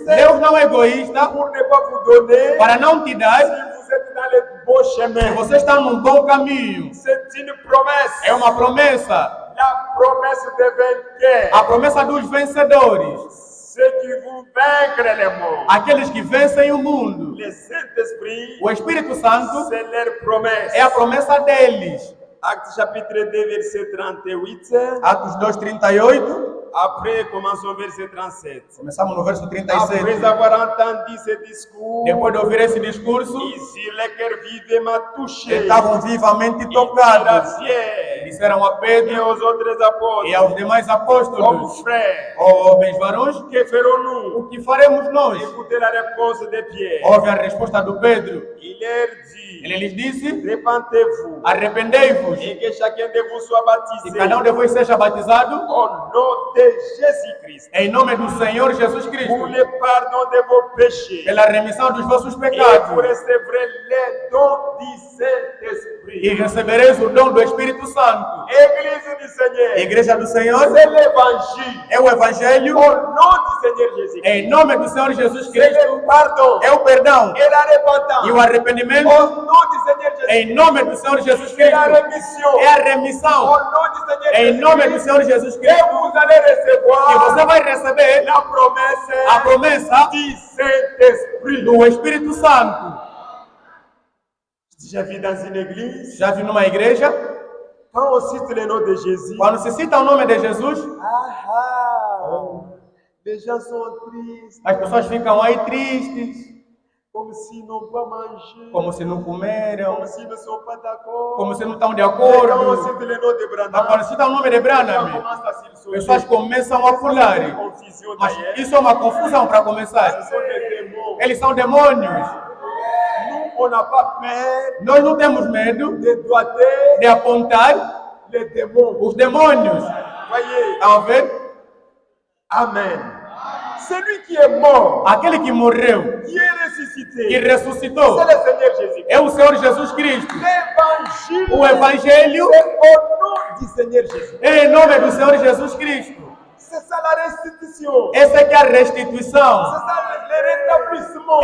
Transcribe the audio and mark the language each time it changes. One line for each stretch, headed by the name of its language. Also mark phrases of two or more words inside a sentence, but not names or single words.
Portuguese: Deus não é egoísta
French: pour ne pas vous donner
Portuguese: para não te dar
French: si vous êtes dans le bon
Portuguese: se
French: chemin.
Portuguese: você está num bom caminho.
French: C'est une promesse.
Portuguese: É uma promessa.
French: La promesse de vainqueur.
Portuguese: A promessa dos vencedores.
French: Ceux qui vont vaincre le monde.
Portuguese: Aqueles que vencem o mundo.
French: Le Saint-Esprit,
Portuguese: O Espírito Santo
French: c'est leur promesse.
Portuguese: é a promessa deles.
French: Acte chapitre 2, verset 38.
Portuguese: Atos 2:38.
French: Après, commençons verset 37.
Portuguese: Começamos no verso
French: Après
Portuguese: 37.
French: avoir entendu ce discours,
Portuguese: Depois de ouvir esse discurso,
French: ici le cœur vivement touché.
Portuguese: estavam vivamente
French: Il dira
Portuguese: tocados.
French: Pierre
Portuguese: Disseram a
French: et
Portuguese: Pedro
French: aux autres apôtres,
Portuguese: e aos demais
French: comme
Portuguese: apóstolos:
French: frères,
Portuguese: Homens varões,
French: que ferons-nous?
Portuguese: o que faremos nós?
French: Écoutez la réponse de Pierre.
Portuguese: Houve a resposta do Pedro.
French: Il leur dit,
Portuguese: Ele lhes disse:
French: répentez-vous
Portuguese: Arrependei-vos
French: et que chacun de vous soit
Portuguese: e
French: baptisé
Portuguese: cada de vós seja batizado
French: au nom de Jésus-Christ
Portuguese: em nome do Senhor Jesus
French: pour
Portuguese: Cristo,
French: le pardon de vos péchés
Portuguese: pela remissão dos vossos
French: et vous
Portuguese: pecados,
French: recevrez les dons du Saint-Esprit.
Portuguese: e recebereis o dom do Espírito Santo.
French: Église du Seigneur,
Portuguese: Igreja do Senhor
French: c'est l'évangile
Portuguese: é o Evangelho
French: au nom du Seigneur Jésus.
Portuguese: em nome do Senhor Jesus
French: C'est
Portuguese: Cristo,
French: le pardon
Portuguese: é o perdão
French: et la repentance
Portuguese: e o arrependimento
French: au nom du Seigneur Jésus.
Portuguese: em nome do Senhor Jesus
French: C'est la
Portuguese: Cristo,
French: rémission
Portuguese: é a
French: au
Portuguese: remissão
French: nom du Seigneur
Portuguese: em
French: Jésus.
Portuguese: nome do Senhor Jesus
French: Et
Portuguese: Cristo,
French: vous allez
Portuguese: que
French: recevoir
Portuguese: você vai receber
French: la promesse
Portuguese: a promessa
French: du Saint-Esprit.
Portuguese: do Espírito Santo.
French: J'ai vu dans une église,
Portuguese: Já vi numa igreja,
French: quand on cite le nom de Jésus,
Portuguese: quando se cita o nome de Jesus,
French: les gens sont tristes,
Portuguese: as pessoas ficam aí tristes,
French: comme s'ils n'ont pas mangé,
Portuguese: como se não comeram,
French: comme s'ils ne sont pas d'accord.
Portuguese: como se não estão de
French: Et quand on
Portuguese: acordo.
French: cite le nom de
Portuguese: Mas
French: Branham,
Portuguese: quando cita o nome de
French: on
Portuguese: Branham,
French: commence à s'y
Portuguese: pessoas começam a pular.
French: confusion
Portuguese: Mas
French: d'ailleurs.
Portuguese: isso é uma confusão para
French: Ce
Portuguese: começar.
French: sont des démons.
Portuguese: Eles são demônios.
French: Nous, on n'a pas peur
Portuguese: Nós não temos medo
French: de doigter
Portuguese: de apontar
French: les démons.
Portuguese: os demônios.
French: Voyez,
Portuguese: Estão a ver?
French: Amen. Celui qui est mort,
Portuguese: Aquele que morreu,
French: qui est
Portuguese: que
French: ressuscité,
Portuguese: ressuscitou,
French: c'est le Seigneur Jésus.
Portuguese: é o Senhor Jesus Cristo.
French: L'évangile,
Portuguese: O Evangelho
French: c'est au nom du Seigneur Jésus.
Portuguese: é em nome do Senhor Jesus Cristo.
French: C'est ça la restitution.
Portuguese: Essa é que é a
French: C'est
Portuguese: restituição.
French: ça le rétablissement.